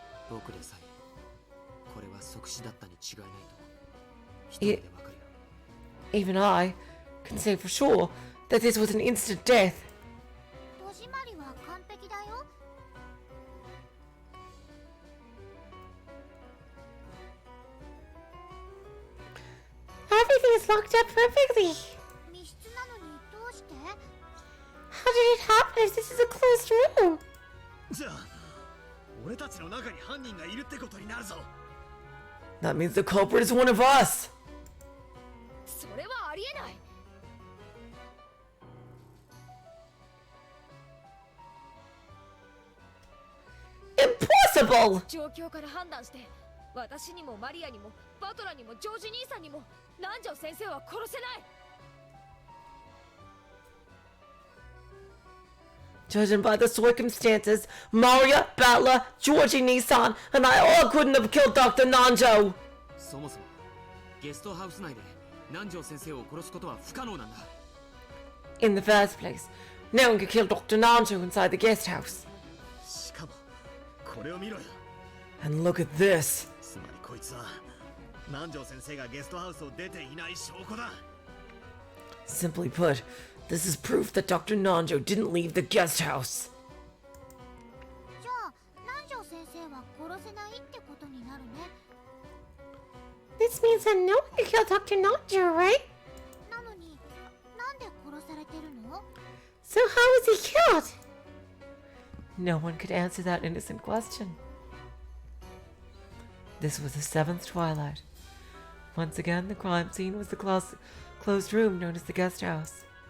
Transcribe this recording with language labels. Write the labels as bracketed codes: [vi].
[ja] 僕でさえこれは即死だったに違いないと一目でわかるよ。 [en] Even I can say for sure that this was an instant death. [ja] 戸締まりは完璧だよ。 [en] Everything is locked up perfectly. [ja] 密室なのにどうして？ [en] How did it happen if this is a closed room? [ja] じゃあ俺たちの中に犯人がいるってことになるぞ。 [en] That means the culprit is one of us! [ja] それはありえない。 [en] Impossible! [ja] 状況から判断して私にもマリアにもバトラにもジョージ兄さんにも南條先生は殺せない。 [en] Judging by the circumstances, Maria, Bella, Georgie, Nissan, and I all couldn't have killed Dr. Nanjo. [ja] そもそもゲストハウス内で南條先生を殺すことは不可能なんだ。 [en] In the first place, no one could kill Dr. Nanjo inside the guest house. [ja] しかもこれを見ろよ。 [en] And look at this. [ja] つまりこいつは南條先生がゲストハウスを出ていない証拠だ。 [en] Simply put, this is proof that Dr. Nanjo didn't leave the guest house. [ja] じゃあ南條先生は殺せないってことになるね。 [en] This means that no one can kill Dr. Nanjo, right? [ja] なのになんで殺されてるの？ [en] So how was he killed? No one could answer that innocent question. This was the seventh Twilight. Once again, the crime scene was the closed room known as the guest house.